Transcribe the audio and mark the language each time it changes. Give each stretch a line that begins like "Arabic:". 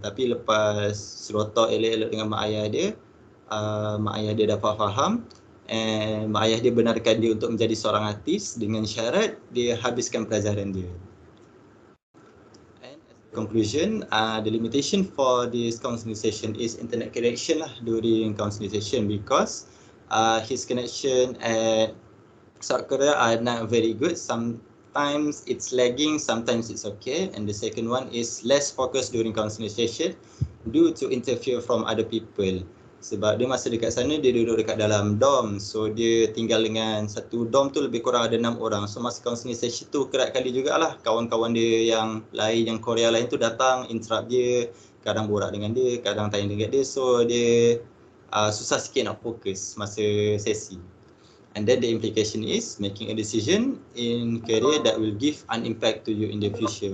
Malay: Tapi lepas serotok elok-elok dengan mak ayah dia dapat faham, and mak ayah dia benarkan dia untuk menjadi seorang artis dengan syarat dia habiskan pelajaran dia.
English: Conclusion, the limitation for this counseling session is internet connection lah during counseling session, because his connection at South Korea are not very good. Sometimes it's lagging, sometimes it's okay. And the second one is less focus during counseling session due to interfere from other people.
Malay: Sebab dia masa dekat sana, dia duduk dekat dalam dorm. So dia tinggal dengan satu dorm tu lebih kurang ada 6 orang. So masa counseling session tu kerap kali jugalah kawan-kawan dia yang lain, yang Korea lain tu datang interrupt dia. Kadang borak dengan dia, kadang tanya dengan dia. So dia susah sikit nak fokus masa sesi.
English: And then the implication is making a decision in career that will give an impact to you in the future.